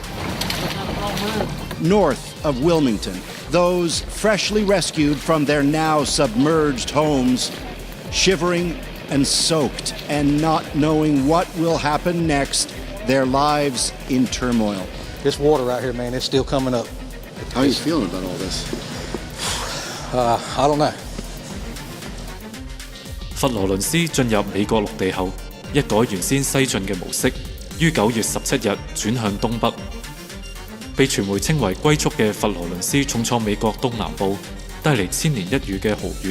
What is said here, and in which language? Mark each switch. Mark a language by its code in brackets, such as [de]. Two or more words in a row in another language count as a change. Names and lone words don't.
[en] North of Wilmington, those freshly rescued from their now submerged homes, shivering and soaked and not knowing what will happen next, their lives in turmoil. This water out here, man, it's still coming up. How are you feeling about all this? I don't know. [yue] 佛羅倫斯進入美國陸地後，一改原先西進嘅模式，於9月17日轉向東北。被傳媒稱為龜速嘅佛羅倫斯重創美國東南部，帶嚟千年一遇嘅豪雨。